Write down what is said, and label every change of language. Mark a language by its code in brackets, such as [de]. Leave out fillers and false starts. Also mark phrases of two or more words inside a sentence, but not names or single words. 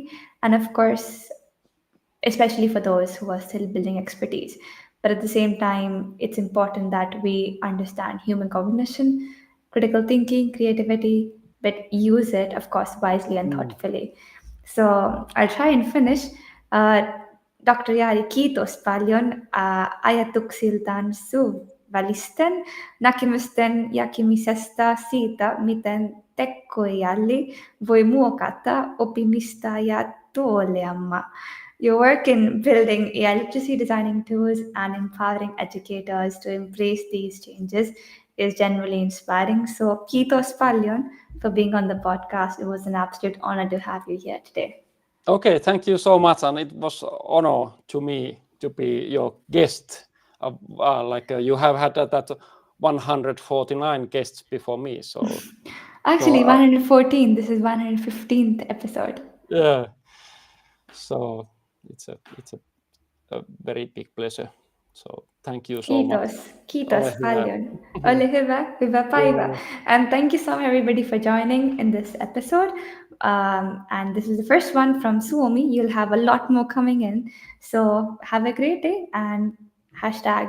[en] And of course, especially for those who are still building expertise. But at the same time, it's important that we understand human cognition, critical thinking, creativity, but use it, of course, wisely and Mm. thoughtfully. So I'll try and finish. Uh, Dr. [fi] Jari, kiitos paljon ajatuksiltaan välisten näkemysten jakemisesta siitä, miten tekoäly voi muokata oppimista ja tuoleamme. [en] Your work in building AI literacy designing tools and empowering educators to embrace these changes is genuinely inspiring. So, [fi] kiitos paljon [en] for being on the podcast. It was an absolute honor to have you here today. Okay, thank you so much, and it was honor to me to be your guest. You have had that 149 guests before me, so Actually, so 114. This is 115th episode. yeah. So it's a very big pleasure. So thank you so much. [fi] Kiitos [en] Yeah. [fi] paljon. Ole hyvä päivä. [en] Yeah. And thank you so much everybody for joining in this episode. And this is the first one from Suomi. You'll have a lot more coming in. So have a great day and hashtag